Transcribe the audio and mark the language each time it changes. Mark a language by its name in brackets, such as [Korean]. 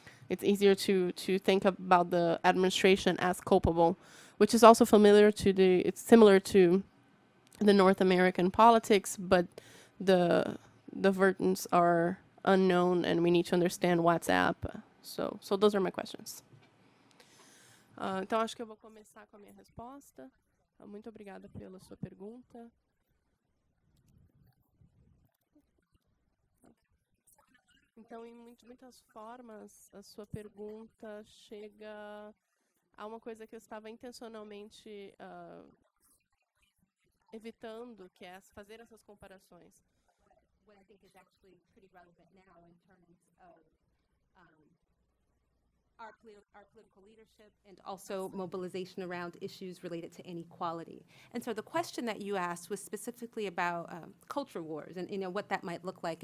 [English] It's easier to think about the administration as culpable, which is also it's similar to the North American politics, but the versions are unknown and we need to understand what's up. So those are my questions. [Portuguese] Então acho que eu vou começar com a minha resposta. Muito obrigada pela sua pergunta. Então, em muitas formas, a sua pergunta chega a uma coisa que eu estava intencionalmente evitando, que é fazer essas comparações. [English] What I think is actually pretty relevant now in terms of our political leadership and also mobilization around issues related to inequality. And so the question that you asked was specifically about culture wars and what that might look like.